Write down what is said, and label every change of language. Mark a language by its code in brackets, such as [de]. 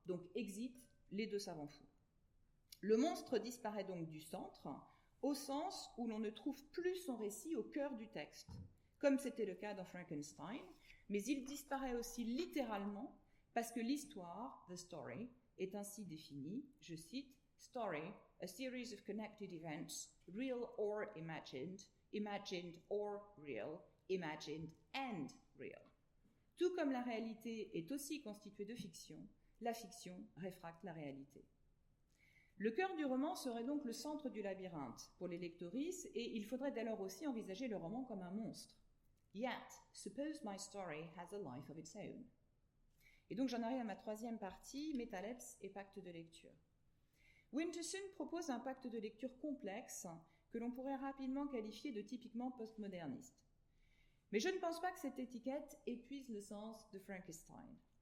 [fr] Donc exit les deux savants fous. Le monstre disparaît donc du centre, au sens où l'on ne trouve plus son récit au cœur du texte, comme c'était le cas dans Frankenstein, mais il disparaît aussi littéralement parce que l'histoire, [en] the story, [fr] est ainsi définie, je cite, [en] "Story, a series of connected events, real or imagined, imagined or real, imagined and real." [fr] Tout comme la réalité est aussi constituée de fiction, la fiction réfracte la réalité. Le cœur du roman serait donc le centre du labyrinthe pour les lectrices et il faudrait dès lors aussi envisager le roman comme un monstre. [en] Yet, suppose my story has a life of its own. [fr] Et donc j'en arrive à ma troisième partie, métalepse et pacte de lecture. Winterson propose un pacte de lecture complexe que l'on pourrait rapidement qualifier de typiquement postmoderniste. Mais je ne pense pas que cette étiquette épuise le sens de Frankenstein.